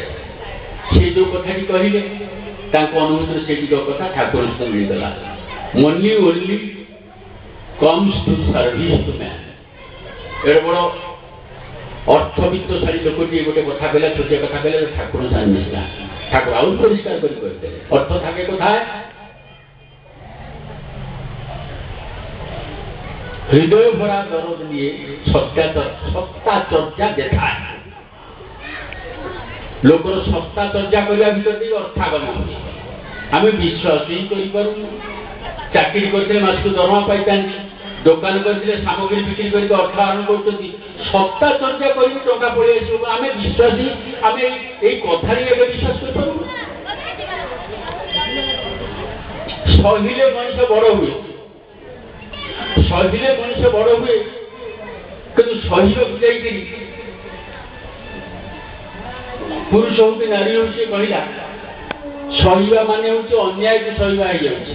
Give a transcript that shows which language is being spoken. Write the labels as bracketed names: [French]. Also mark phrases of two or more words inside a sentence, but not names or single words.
[Odia] ସେ ଯୋଉ କଥାଟି କହିଲେ ତାଙ୍କ ଅନୁଭୂତିରେ ସେ ଦିଗ କଥା ଠାକୁରଙ୍କୁ ମିଳିଗଲା। [English] Money only comes to service to man. [Odia] ଏଡ଼େ ବଡ଼ ଅର୍ଥବିତ୍ତଶାଳୀ ଲୋକଟିଏ ଗୋଟେ କଥା କହିଲା, ଛୋଟିଆ କଥା କହିଲା, ଠାକୁର ଜାଣି ମିଶିଲା। ଠାକୁର ଆଉ ପରିଷ୍କାର କରି କହିଦେଲେ ଅର୍ଥ [Bangla] থাকে কোথায়? হৃদয় ভরা দরদ নিয়ে সত্তা চর্চা দেখায়। লোকর সত্তা চর্চা করা ভিতরে অর্থাগম হচ্ছে। [Odia] ଆମି ବିଶ୍ୱାସ ହିଁ କରିପାରୁନୁ। ଚାକିରି କରିଥିଲେ ମାସକୁ ଦରମା ପାଇଥାନ୍ତି, ଦୋକାନ କରିଥିଲେ ସାମଗ୍ରୀ ବିକ୍ରି କରିକି ଅର୍ଥ ଆହରଣ କରୁଛନ୍ତି। ସତ୍ତା ଚର୍ଚ୍ଚା କରିକି ଟଙ୍କା ପଳେଇ ଆସିବ, ଆମେ ବିଶ୍ୱାସୀ। ଆମେ ଏଇ କଥାରେ ଏବେ ବିଶ୍ୱାସ କରିପାରୁନୁ। ସହିଲେ ମଣିଷ ବଡ଼ ହୁଏ, ସହିଲେ ମଣିଷ ବଡ଼ ହୁଏ, କିନ୍ତୁ ସହିବାକୁ ଯାଇକିରି ପୁରୁଷ ହଉ କି ନାରୀ ହଉ ସେ କହିଲା ସହିବା ମାନେ ହଉଛି ଅନ୍ୟାୟକୁ ସହିବା ହେଇଯାଉଛି।